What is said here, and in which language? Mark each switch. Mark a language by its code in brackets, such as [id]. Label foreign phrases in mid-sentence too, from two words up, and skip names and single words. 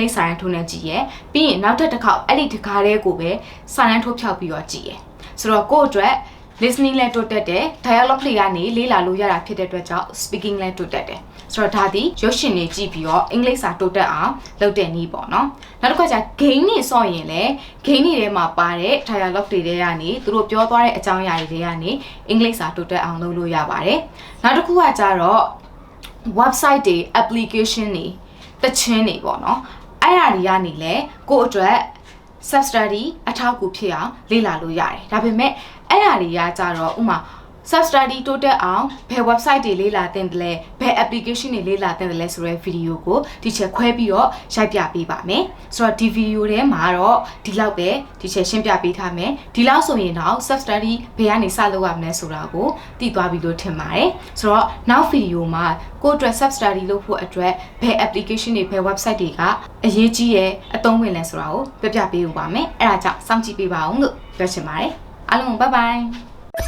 [my] ပ်စာတန်းထိုးနဲ့ကြည့်ရယ်ပြီးရင်နောက်တစ်ခါအဲ့ဒီတစ်ခါလေးကိုပဲစာတန်းထိုးဖြောက်ပြီးတော့ကြည့်ရယ်ဆိုတော့ကိုယ့်အတွက် listening လည်းတိုးတက်တယ် dialogue တွေကနေလေ့လာလို့ရတာဖြစ်တဲ့အတွက်ကြောင့် speaking လည်းတိုးတက်တယ်ဆိုတော့ဒါဒီရုပ်ရှင်တွေကြည့်ပြီးတော့အင်္ဂလိပ်စာတိုးတက်အောင်လုပ်တဲ့နည်းပေါ့နော်နောက်တစ်ခါကျ game တွေဆော့ရင်လည်း game တွေထဲမှာပါတဲ့ dialogue တွေထဲကနေသူတို့ပြောသွားတဲ့အကြောင်းအရာတွေကနေအင်္ဂလိပ်စာတိုးတက်အောင်လုပ်လို့ရပါတယ်နောက်တစ်ခုကကြတော့ website တွေ application တွေတချင်းတွေပေါ့နော်အဲ့ဒါတွေကနေလည်းကိုယ့်အတွက် [en] self study [my] အထောက်အကူဖြစ်အောင်လေ့လာလို့ရတယ်ဒါပေမဲ့အဲ့ဒါတွေကကြတော့ဥမာ [en] self study [my] တိုးတက်အောင်ဘယ် website တွေ လေ့လာသင့်တယ်လဲဘယ် application တွေလေ့လာသင့်တယ်လဲဆိုတဲ့ video ကို teacher ခွဲပြီးတော့ရိုက်ပြပေးပါမယ်ဆိုတော့ဒီ video ထဲမှာတော့ဒီလောက်ပဲ teacher ရှင်းပြပေးထားမယ်ဒီလောက်ဆိုရင်တော့ [en] self study [my] ဘယ်ကနေစလုပ်ရမလဲဆိုတာကိုသိသွားပြီလို့ထင်ပါတယ်ဆိုတော့နောက် video မှာကိုယ့်အတွက် [en] self study [my] လုပ်ဖို့အတွက်ဘယ် application တွေဘယ် website တွေကအရေးကြီးရဲ့အသုံးဝင်လဲဆိုတာကိုပြပြပေးဦးပါမယ်အဲ့ဒါကြောင့်စောင့်ကြည့်ပေးပါအောင်လို့ပြောချင်ပါတယ်အားလုံး [en] bye bye